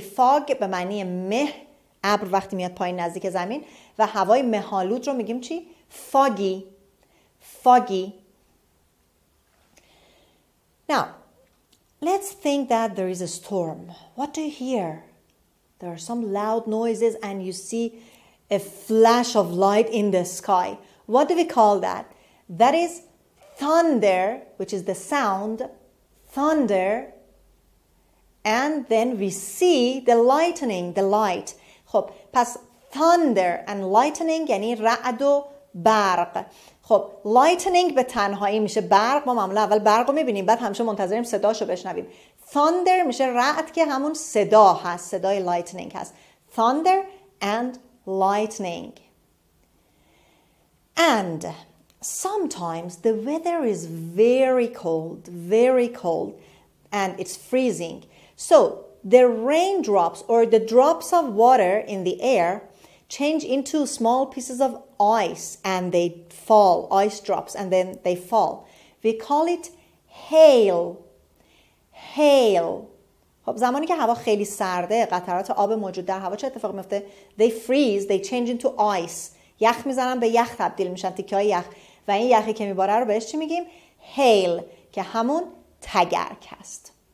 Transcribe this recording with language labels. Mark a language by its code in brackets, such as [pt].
[fa] fog به معنی مه، ابر وقتی میاد پایین نزدیک زمین، و هوای مه‌آلود رو میگیم چی؟ foggy. [en] Now, let's think that there is a storm. What do you hear? There are some loud noises and you see a flash of light in the sky. What do we call that? That is thunder, which is the sound, thunder. And then we see the lightning, the light. [fa] خب پس thunder and lightning یعنی رعد و برق. خب lightning به تنهایی میشه برق. ما معمولا اول برق رو میبینیم بعد همیشه منتظریم صداشو بشنویم. thunder میشه رعد که همون صدا هست، صدای lightning هست. [en] thunder and lightning. And sometimes the weather is very cold and it's freezing. So the raindrops or the drops of water in the air change into small pieces of ice and they fall, ice drops, and then they fall. We call it hail. [fa] خب زمانی که هوا خیلی سرده، قطرات آب موجود در هوا چه اتفاقی میفته؟ [en] They freeze, they change into ice. [fa] یخ میزنن به یخ تبدیل میشن، تیکه‌های یخ، و این یخی که میباره رو بهش چی میگیم؟ hail، که همون تگرگ هست.